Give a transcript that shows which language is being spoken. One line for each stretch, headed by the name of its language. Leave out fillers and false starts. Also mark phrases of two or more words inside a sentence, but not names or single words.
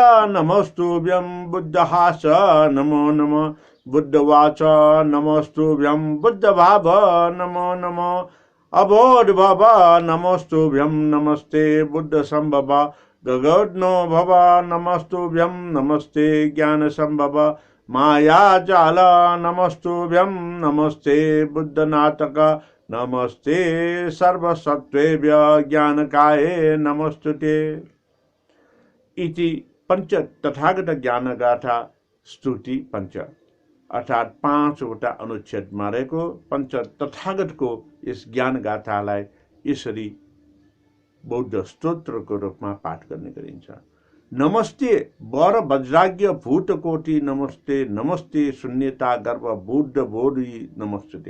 Sanskrit: नमस्तुभ्यं, बुद्ध हास नमो नमः, बुद्ध वाच नमस्तुभ्यं, बुद्ध भाव नमो नमः, अबोध भव नमस्तुभ्यं, नमस्ते बुद्ध संभव, गगनो भव नमस्तुभ्यं, नमस्ते ज्ञान संभव, माया जाल नमस्तुभ्यं, नमस्ते बुद्ध नाटक, नमस्ते सर्वसत्त्वेभ्य ज्ञानकाये नमस्तुते। इति पंच तथागत ज्ञान गाथा स्तुति
Nepali: पंच अर्थात् 5वटा अनुच्छेदमा रहेको पंच तथागतको यस ज्ञान गाथालाई यसरी बौद्ध स्तोत्रको रूपमा पाठ गर्ने गरिन्छ।
Sanskrit: नमस्ते वर वज्राज्ञ भूतकोटि नमस्ते, नमस्ते शून्यता गर्भ बुद्ध बोधि नमस्ते।